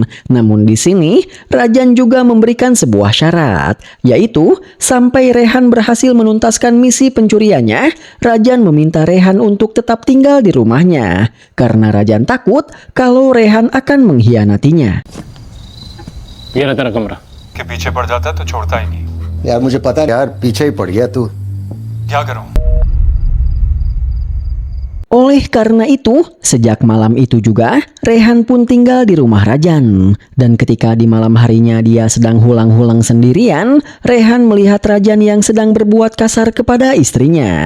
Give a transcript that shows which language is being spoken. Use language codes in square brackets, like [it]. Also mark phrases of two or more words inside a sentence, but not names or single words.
[id] Namun di sini, Rajan juga memberikan sebuah syarat, yaitu sampai Rehan berhasil menuntaskan misi pencuriannya, Rajan meminta Rehan untuk tetap tinggal di rumahnya karena Rajan takut kalau Rehan akan mengkhianatinya. [hi] ये रहा तेरा कमरा। के पीछे पड़ जाता है तो छोड़ता ही नहीं। यार मुझे पता है यार, पीछे ही पड़ गया तू। क्या करूं? [id] Oleh karena itu, sejak malam itu juga, Rehan pun tinggal di rumah Rajan. Dan ketika di malam harinya dia sedang hulang-hulang sendirian, Rehan melihat Rajan yang sedang berbuat kasar kepada istrinya.